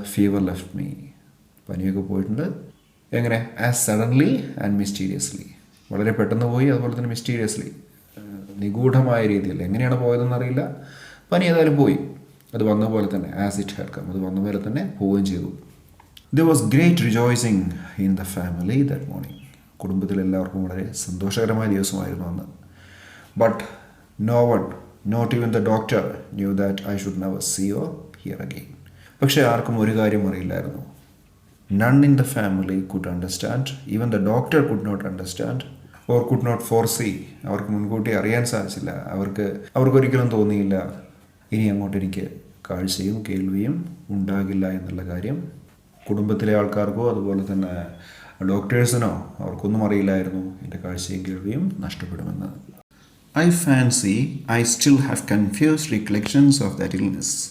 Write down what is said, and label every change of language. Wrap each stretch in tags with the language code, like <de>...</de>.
<en>fever left me,</en> <ml>പനിയൊക്കെ പോയിട്ടുണ്ട്. എങ്ങനെ?</ml> <en>as suddenly and mysteriously,</en> <ml>വളരെ പെട്ടെന്ന് പോയി, അതുപോലെ തന്നെ മിസ്റ്റീരിയസ്ലി, നിഗൂഢമായ രീതിയിൽ. എങ്ങനെയാണ് പോയതെന്നറിയില്ല, പനി ഏതായാലും പോയി. അത് വന്ന പോലെ തന്നെ,</ml> <en>as it had come,</en> <ml>അത് വന്ന പോലെ തന്നെ പോവുകയും ചെയ്തു.</ml> <en>There was great rejoicing in the family that morning.</en> <ml>കുടുംബത്തിൽ എല്ലാവർക്കും വളരെ സന്തോഷകരമായ ദിവസമായിരുന്നു അന്ന്.</ml> <en>But no one, not even the doctor, knew that I should never see or hear again.</en> <ml>പക്ഷേ ആർക്കും ഒരു കാര്യം അറിയില്ലായിരുന്നു.</ml> <en>None in the family could understand, even the doctor could not understand or could not foresee.</en> <ml>അവർക്ക് മുൻകൂട്ടി അറിയാൻ സാധിച്ചില്ല. അവർക്കൊരിക്കലും തോന്നിയില്ല ഇനി അങ്ങോട്ട് എനിക്ക് കാഴ്ചയും കേൾവിയും ഉണ്ടാകില്ല എന്നുള്ള കാര്യം. കുടുംബത്തിലെ ആൾക്കാർക്കോ അതുപോലെ തന്നെ ഡോക്ടേഴ്സിനോ അവർക്കൊന്നും അറിയില്ലായിരുന്നു എൻ്റെ കാഴ്ചയും കേൾവിയും നഷ്ടപ്പെടുമെന്ന്.</ml> <en>I fancy I still have confused recollections of that illness.</en>